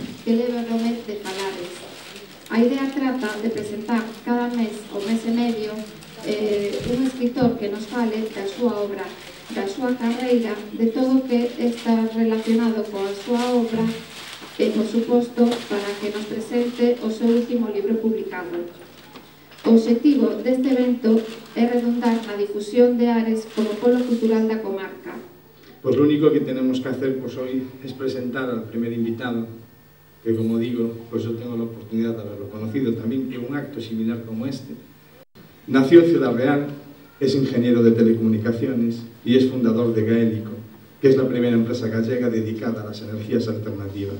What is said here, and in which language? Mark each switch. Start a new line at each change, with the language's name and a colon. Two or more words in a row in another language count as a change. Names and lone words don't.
Galician: que leva o nome de Falares. A idea trata de presentar cada mes ou mes e medio un escritor que nos fale da súa obra, da súa carreira, de todo o que está relacionado coa súa obra e, por suposto, para que nos presente o seu último libro publicado. O obxectivo deste evento é redundar na difusión de Ares como polo cultural da comarca.
Spanish: Pues lo único que tenemos que hacer pues hoy es presentar al primer invitado, que como digo, pues yo tengo la oportunidad de haberlo conocido también en un acto similar como este. Nació en Ciudad Real, es ingeniero de telecomunicaciones y es fundador de Gaélico, que es la primera empresa gallega dedicada a las energías alternativas.